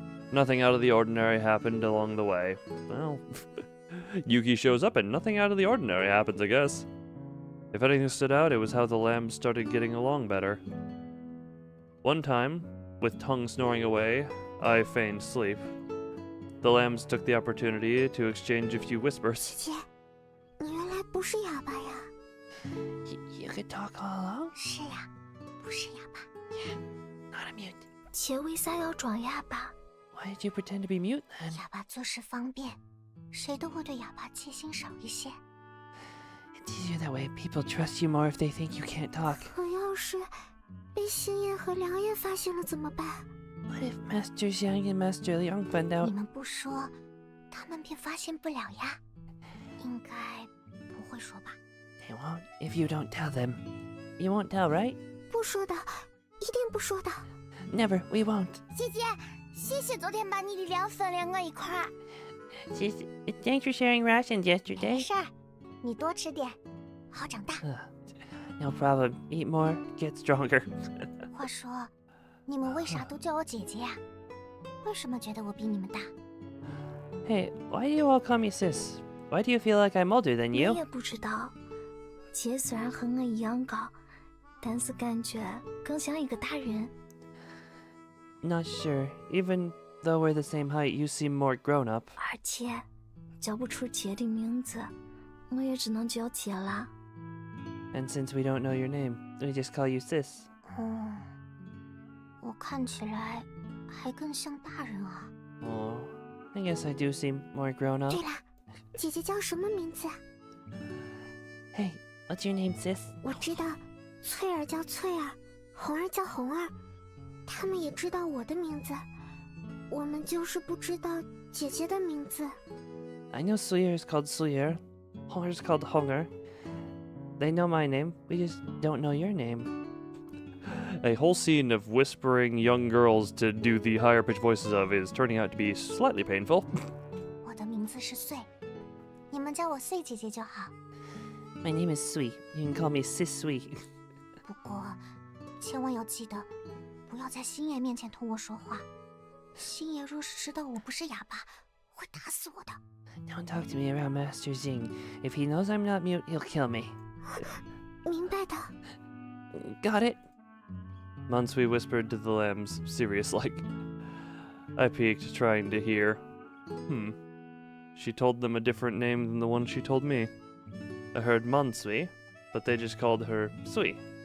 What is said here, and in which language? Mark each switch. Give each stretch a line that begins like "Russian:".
English: Nothing out of the ordinary happened along the way. Well, Yuki shows up and nothing out of the ordinary happens, I guess. If anything stood out, it was how the lambs started getting along better. One time, with tongue snoring away, I feigned sleep. The lambs took the opportunity to exchange a few whispers.
Chinese: 姐姐，你原来不是哑巴呀？
English: You could talk all along?
Chinese: 是呀，不是哑巴。
English: Not a mute.
Chinese: 姐为啥要装哑巴？
English: Why did you pretend to be mute then?
Chinese: 哑巴做事方便，谁都会对哑巴戒心少一些。
English: It's easier that way. People trust you more if they think you can't talk.
Chinese: 可要是被星爷和梁爷发现了怎么办？
English: What if Master Xiang and Master Liang find
Chinese: 你
English: out?
Chinese: 们不说，他们便发现不了呀。应该不会说吧？
English: They won't if you don't tell them. You won't tell, right?
Chinese: 不说的，一定不说的。
English: Never. We won't.
Chinese: 姐姐，谢谢昨天把你的粮分连我一块儿。
English: Thanks for sharing rations
Chinese: 没
English: yesterday.
Chinese: 事儿，你多吃点，好长大。
English: No problem. Eat more, get stronger.
Chinese: 话说，你们为啥都叫我姐姐呀？为什么觉得我比你们大？
English: Hey, why do you all call me sis? Why do you feel like I'm older than
Chinese: 我
English: you?
Chinese: 也不知道。姐虽然和我一样高，但是感觉更像一个大人。
English: Not sure. Even though we're the same height, you seem more grown up.
Chinese: 而且叫不出姐的名字，我也只能叫姐啦。
English: And since we don't know your name, we just call you sis.
Chinese: 哦，我看起来还更像大人啊。
English: Oh, I guess I do seem more grown up.
Chinese: 对了，姐姐叫什么名字？
English: Hey, what's your name, sis?
Chinese: 我知道，翠儿叫翠儿，红儿叫红儿，他们也知道我的名字，我们就是不知道姐姐的名字。
English: I know Suyer is called Suyer. Honger's called Honger. They know my name. We just don't know your name. A whole scene of whispering young girls to do the higher pitched voices of is turning out to be slightly painful.
Chinese: 我的名字是穗，你们叫我穗姐姐就好。
English: My name is Sui. You can call me Sis Sui.
Chinese: 不过，千万要记得，不要在星爷面前同我说话。星爷若是知道我不是哑巴，会打死我的。
English: Don't talk to me around Master Xing. If he knows I'm not mute, he'll kill me.
Chinese: 明白的。
English: Got it? Mansui whispered to the lambs, serious-like. I peeked, trying to hear. She told them a different name than the one she told me. I heard Mansui, but they just called her Sui.